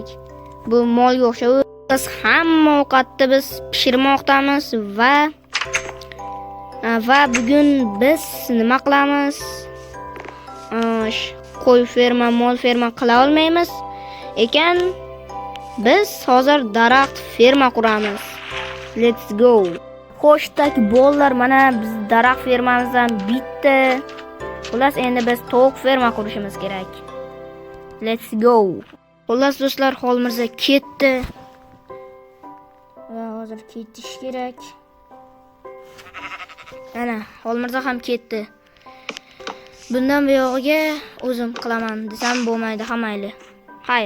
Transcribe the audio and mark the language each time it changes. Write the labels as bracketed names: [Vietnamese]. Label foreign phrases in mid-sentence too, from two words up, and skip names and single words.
[Uzbek] Bu molga o'xshab, biz hamma ovqatni biz pishirmoqdamiz va bugun biz nima qilamiz? Qo'y ferma, mol ferma qila olmaymiz ekan, biz hozir daraxt ferma quramiz. [English] Let's go. [Uzbek] Xo'shdagi bolalar, mana biz daraxt fermamizdan bitta. Xullas, endi biz tovuq ferma qurishimiz kerak. [English] Let's go. [Uzbek] Xullas do'stlar, Xolmirza ketdi. Va hozir ketish kerak. Ana, Xolmirza ham ketdi. Bundan buyog'iga o'zim qilaman desam bo'lmaydi, hamayli.